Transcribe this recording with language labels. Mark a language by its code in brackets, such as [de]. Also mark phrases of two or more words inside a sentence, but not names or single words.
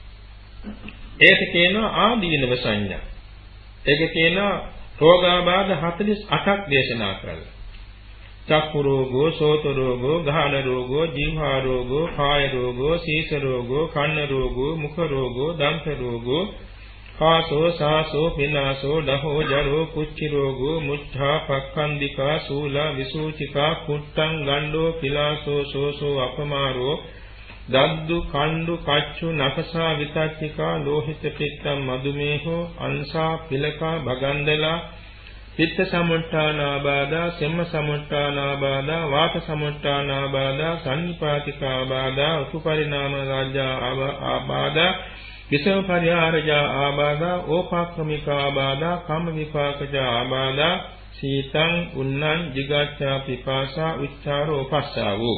[si] ඒක කියනවා ආදීනව සංඥා. ඒක කියනවා රෝගාබාධ 48ක් දේශනා කරලා. [pi] චක්කු රෝගෝ, සෝත රෝගෝ, ගාහන රෝගෝ, ජීවහා රෝගෝ, කාය රෝගෝ, සීස රෝගෝ, කන්න රෝගෝ, මුඛ රෝගෝ, දන්ත රෝගෝ, කාසෝ, සාසෝ, පිනාසෝ, දහෝ, ජරෝ, කුච්චි රෝගෝ, මුත්තා, පක්ඛන්දිකා, සූලා, විසූචිකා, කුට්ටං, ගණ්ඩෝ, පිලාසෝ, සෝසෝ, අපමාරෝ, දද්දු, කණ්ඩු, කච්චු, නකසා, විතක්කිකා, ලෝහිත පිත්තම්, මදුමේහෝ, අංසා, පිලකා, භගන්දලා, පිත්ත සමුට්ඨානාබාධා, සෙම්ම සමුට්ඨානාබාධා, වාත සමුට්ඨානාබාධා, සන්නිපාතිකාබාධා, උපපරිණාම රාජ්‍යා ආබාධා, විසම පරිහාරජා ආබාධා, ඕපාක්‍රමිකාබාධා, කම්ම විපාකජා ආබාධා, සීතං උන්නං jigacchā පිපාසා උච්චාරෝ පස්සාවෝ.